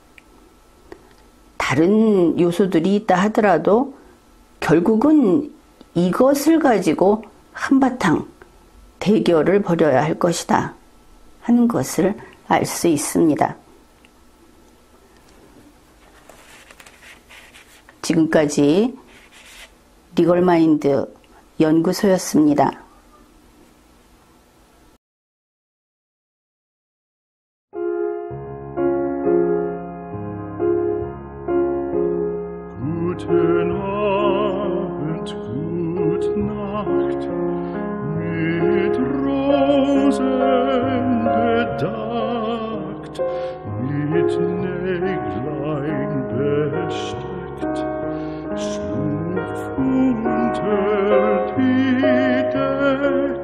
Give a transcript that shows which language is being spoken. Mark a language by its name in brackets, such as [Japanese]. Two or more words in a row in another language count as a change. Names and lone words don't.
[Korean] 다른 요소들이 있다 하더라도 결국은 이것을 가지고 한바탕 대결을 벌여야 할 것이다 하는 것을 알 수 있습니다. 지금까지 리걸마인드 연구소였습니다. [German] Guten Abend, gute Nacht, mit Rosen bedeckt, mit Näglein besteckt, schlupf unter die Deck.